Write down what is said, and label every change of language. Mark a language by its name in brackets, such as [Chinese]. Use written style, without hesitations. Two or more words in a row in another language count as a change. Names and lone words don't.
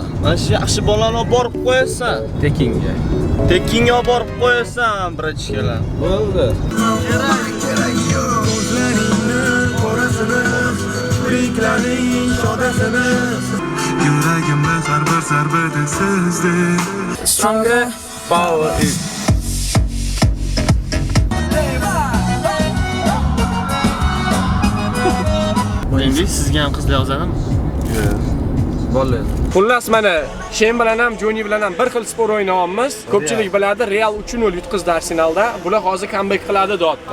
[Uzbek] Mana shu yaxshi bolani olib borib qo'yasan. Tekinga. Tekinga olib borib qo'yasan, brachkalar. Bo'ldi. Yuragimda har bir zarbada sizdek. [English] Stronger power is [Uzbek] Endi sizga ham qizlar yozadimi? Bolalar. Xullas mana Shem bilan ham Joni bilan ham bir xil sport o'ynayapmiz. Ko'pchilik biladi, Real 3-0 yutqizdi Arsenalda. Bular hozir comeback qiladi deyapti.